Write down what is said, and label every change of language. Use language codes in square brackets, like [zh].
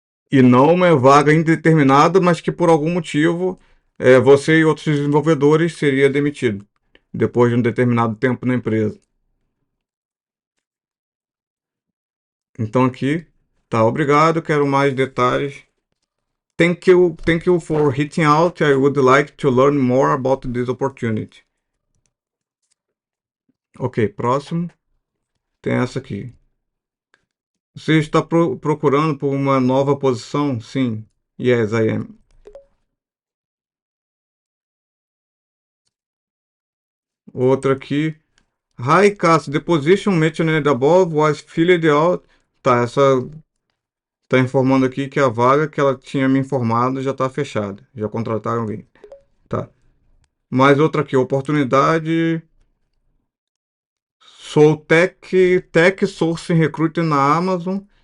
[pt] E não uma vaga indeterminada, mas que por algum motivo você e outros desenvolvedores seria demitido depois de um determinado tempo na empresa. Então aqui, tá, obrigado, quero mais detalhes. [en] Thank you for reaching out. I would like to learn more about this opportunity. [pt] Ok, próximo. Tem essa aqui. Você está procurando por uma nova posição? [en] Sim. Yes, I am. [pt] Outra aqui. Hi, Cass. [en] The position mentioned above was filled out. [pt] Tá, essa tá informando aqui que a vaga que ela tinha me informado já está fechada. Já contrataram alguém. Tá. Mais outra aqui. Oportunidade. Sou Tech Sourcing Recruiter na Amazon.